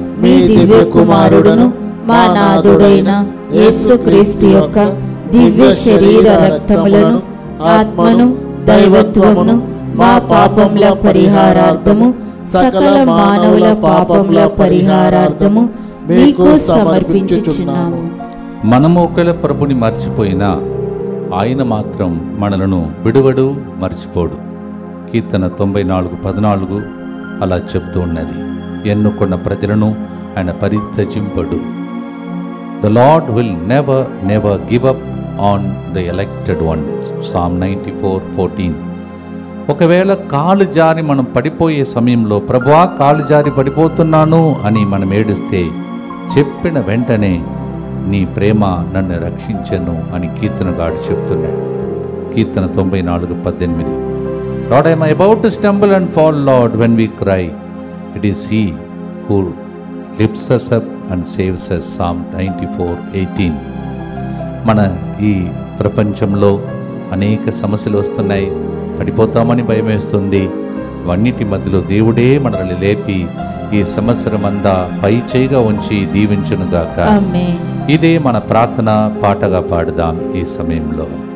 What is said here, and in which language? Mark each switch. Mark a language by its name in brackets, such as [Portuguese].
[Telugu] మీ దివ్య కుమారుడును మా నాథుడైన యేసుక్రీస్తు యొక్క దివ్య శరీర రక్తములను ఆత్మను దైవత్వమును మా పాపముల పరిహారార్థము సకల మానవుల పాపముల పరిహారార్థము మీకు సమర్పించుచున్నాము. మనము ఒకవేళ ప్రభుని మర్చిపోయినా ఆయన మాత్రం మనలను విడువడు మర్చిపోడు. కీర్తన 94:14 అలా చెప్తూ ఉన్నది. ఎన్నుకున్న ప్రజలను ఆయన పరిత్యజింపడు. [English] The Lord will never give up on the elected ones. Psalm 94:14. [Telugu] ఒకవేళ కాలు జారి మనం పడిపోయే సమయంలో ప్రభువా కాలు జారి పడిపోతున్నాను అని మనం ఏడుస్తే చెప్పిన వెంటనే నీ ప్రేమ నన్ను రక్షించెను అని కీర్తనగాడు చెప్తున్నాడు. కీర్తన 94:18. [English] Lord, I am about to stumble and fall, Lord, when we cry. It is He who lifts us up and saves us. Psalm 94:18. [Telugu] మన ఈ ప్రపంచంలో అనేక సమస్యలు వస్తున్నాయి, పడిపోతామని భయం వేస్తుంది. వన్నిటి మధ్యలో దేవుడే మనల్ని లేపి ఈ సంవత్సరమంతా పై చేయిగా ఉంచి దీవించునుగాక. ఆమేన్. ఇదే మన ప్రార్థన పాటగా పాడుదాం ఈ సమయంలో.